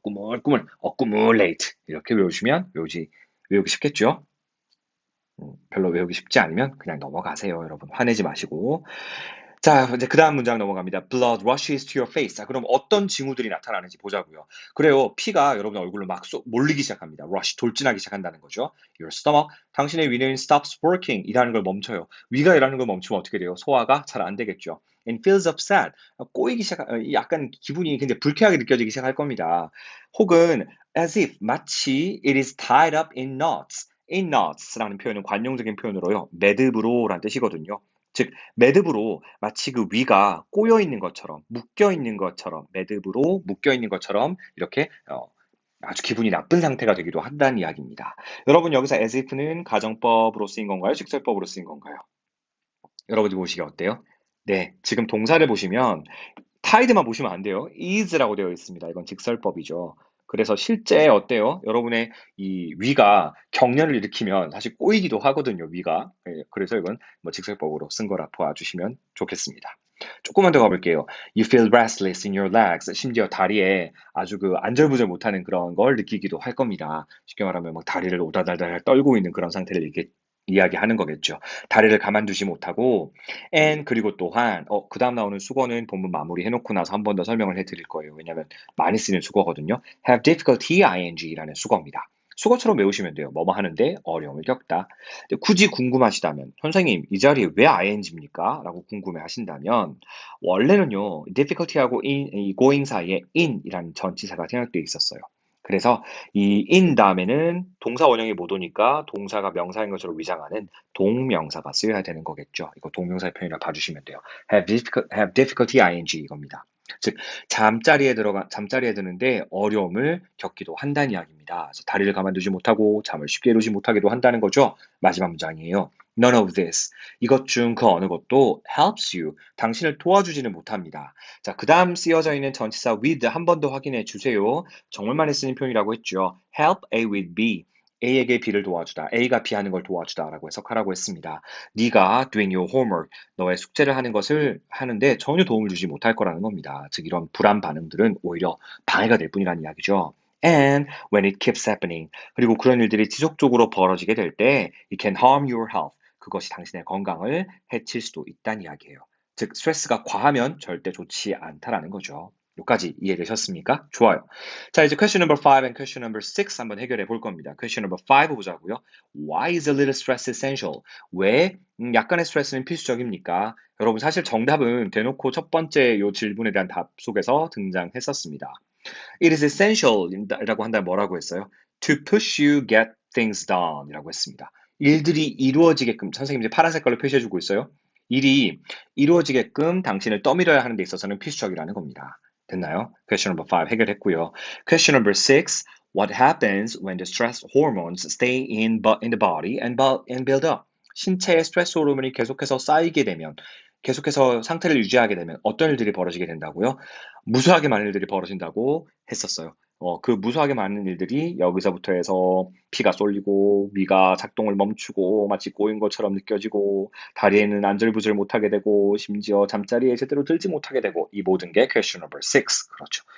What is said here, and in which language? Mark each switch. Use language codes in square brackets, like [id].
[ko] 꾸물꾸물, accumulate. 이렇게 외우기 쉽겠죠? 별로 외우기 쉽지 않으면 그냥 넘어가세요, 여러분. 화내지 마시고. 자, 이제 그 다음 문장 넘어갑니다. [en] Blood rushes to your face. [ko] 자, 그럼 어떤 징후들이 나타나는지 보자고요. 그래요. 피가 여러분 얼굴로 막 몰리기 시작합니다. rush, 돌진하기 시작한다는 거죠. [en] Your stomach, [ko] 당신의 위는 [en] stops working. [ko] 일하는 걸 멈춰요. 위가 일하는 걸 멈추면 어떻게 돼요? 소화가 잘 안 되겠죠. [en] And feels upset. [ko] 약간 기분이 굉장히 불쾌하게 느껴지기 시작할 겁니다. 혹은 [en] as if, [ko] 마치 [en] it is tied up in knots. [ko] in knots라는 표현은 관용적인 표현으로요. 매듭으로라는 뜻이거든요. 즉 매듭으로 마치 그 위가 꼬여 있는 것처럼 묶여 있는 것처럼 매듭으로 묶여 있는 것처럼 이렇게 아주 기분이 나쁜 상태가 되기도 한다는 이야기입니다. 여러분 여기서 as if는 가정법으로 쓰인 건가요? 직설법으로 쓰인 건가요? 여러분이 보시기에 어때요? 네, 지금 동사를 보시면 tied만 보시면 안 돼요. is라고 되어 있습니다. 이건 직설법이죠. 그래서 실제 어때요? 여러분의 이 위가 경련을 일으키면 사실 꼬이기도 하거든요, 위가. 예, 그래서 이건 뭐 직설법으로 쓴 거라 봐주시면 좋겠습니다. 조금만 더 가볼게요. [en] You feel restless in your legs. [ko] 심지어 다리에 아주 그 안절부절 못하는 그런 걸 느끼기도 할 겁니다. 쉽게 말하면 막 다리를 오다달달 떨고 있는 그런 상태를 이야기하는 거겠죠. 다리를 가만두지 못하고 and 그리고 또한 그 다음 나오는 수거는 본문 마무리 해놓고 나서 한 번 더 설명을 해드릴 거예요. 왜냐하면 많이 쓰는 수거거든요. have difficulty ing라는 수거입니다. 수거처럼 외우시면 돼요. 뭐뭐 하는데 어려움을 겪다. 굳이 궁금하시다면 선생님 이 자리에 왜 ing입니까? 라고 궁금해 하신다면 원래는요 difficulty하고 이 going 사이에 in이라는 전치사가 생략되어 있었어요. 그래서 이 in 다음에는 동사 원형이 못 오니까 동사가 명사인 것으로 위장하는 동명사가 쓰여야 되는 거겠죠. 이거 동명사의 표현이라 봐주시면 돼요. have difficulty ing 이겁니다. 즉 잠자리에 드는데 어려움을 겪기도 한다는 이야기입니다. 그래서 다리를 가만두지 못하고 잠을 쉽게 이루지 못하기도 한다는 거죠. 마지막 문장이에요. [en] None of this. [ko] 이것 중 그 어느 것도 [en] helps you. [ko] 당신을 도와주지는 못합니다. 자, 그 다음 쓰여져 있는 전치사 with 한 번 더 확인해 주세요. 정말 많이 쓰는 표현이라고 했죠. help A with B. A에게 B를 도와주다. A가 B 하는 걸 도와주다 라고 해석하라고 했습니다. 네가 [en] doing your homework, [ko] 너의 숙제를 하는 것을 하는데 전혀 도움을 주지 못할 거라는 겁니다. 즉 이런 불안 반응들은 오히려 방해가 될 뿐이라는 이야기죠. [en] And when it keeps happening, [ko] 그리고 그런 일들이 지속적으로 벌어지게 될 때 [en] it can harm your health. [ko] 그것이 당신의 건강을 해칠 수도 있다는 이야기예요. 즉 스트레스가 과하면 절대 좋지 않다라는 거죠. 여기까지 이해되셨습니까? 좋아요. 자, 이제 [en] question number 5 and question number 6 [ko] 한번 해결해 볼 겁니다. [en] question number 5 [ko] 보자고요. [en] Why is a little stress essential? [ko] 왜 약간의 스트레스는 필수적입니까? 여러분 사실 정답은 대놓고 첫 번째 요 질문에 대한 답 속에서 등장했었습니다. [en] It is essential [ko] 이라고 한다면 뭐라고 했어요? [en] To push you get things done [ko] 이라고 했습니다. 일들이 이루어지게끔 선생님이 이제 파란 색깔로 표시해주고 있어요. 일이 이루어지게끔 당신을 떠밀어야 하는 데 있어서는 필수적이라는 겁니다. 됐나요? [en] Question number 5 [ko] 해결했고요. [en] Question number 6. What happens when the stress hormones stay in the body and build up? [ko] 신체의 스트레스 호르몬이 계속해서 쌓이게 되면, 계속해서 상태를 유지하게 되면 어떤 일들이 벌어지게 된다고요? 무수하게 많은 일들이 벌어진다고 했었어요. 그 무수하게 많은 일들이 여기서부터 해서 피가 쏠리고 위가 작동을 멈추고 마치 꼬인 것처럼 느껴지고 다리에는 안절부절 못하게 되고 심지어 잠자리에 제대로 들지 못하게 되고 이 모든 게 question number 6. 그렇죠.